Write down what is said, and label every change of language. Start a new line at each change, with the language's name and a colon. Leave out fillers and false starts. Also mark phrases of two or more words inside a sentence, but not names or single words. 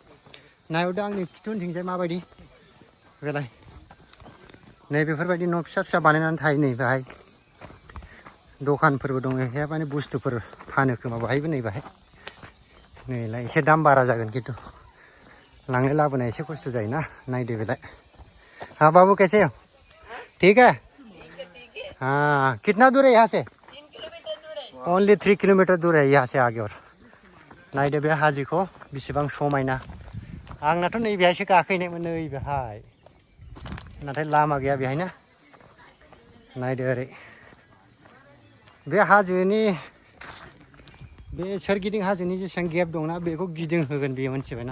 Bodo: नायहरदो आंनि खिथुउनथिंजाय माबायदि बेलाय, नै बेफोरबायदि न' फिसा फिसा बानायनानै थायो नै बाहाय। दखानफोरबो दङ एसे, माने बुस्थुफोर फानो खोमा बाहायबो नै बाहाय। नैलाय एसे दाम बारा जागोन खिन्थु लांलाय लाबोनाय एसे खस्थ' जायोना। नायदो बेलाय।
Hindi: हाँ बाबू कैसे हो? ठीक है। हाँ कितना दूर है यहाँ से? 3 किलोमीटर दूर है। ओनली 3 किलोमीटर दूर है यहाँ से आगे।
Bodo: और नायदो बे हाजोखौ बेसेबां समायना। आंनाथ' नैबेहायसो गाखोहैनायमोन, नैबेहाय, नाथाय लामा गैया बेहाय ना। नायदो ओरै बे हाजोनि बे सोरगिदिं हाजोनि जेसेबां गेप दंना बेखौ गिदिंहोगोन बेयो, मोनथिबायना।